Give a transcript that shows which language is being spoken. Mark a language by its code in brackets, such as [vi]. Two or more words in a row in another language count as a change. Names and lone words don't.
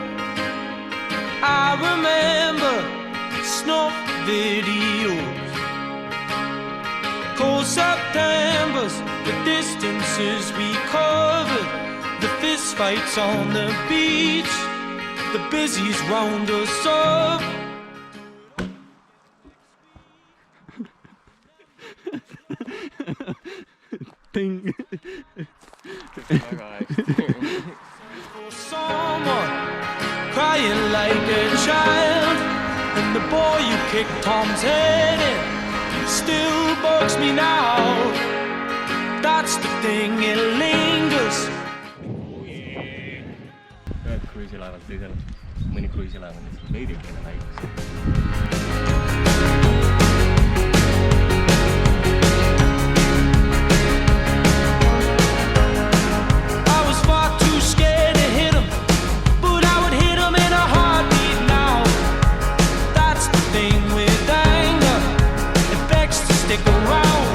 [en] I remember snuff videos, cold Septembers, the distances we covered, the fist fights on the beach, the busies round us up. Ting. [et] Väga hästi. [en] Someone crying like a child, and the boy you kicked Tom's head in still bugs me now. That's the thing, it lingers. [et] Ühelt kruiisilaevalt teisele, mõni kruiisilaev on veidikene väiksem. [en] I was far too scared to hit him, but I would hit him in a heartbeat now. That's the thing with anger, it begs to stick around.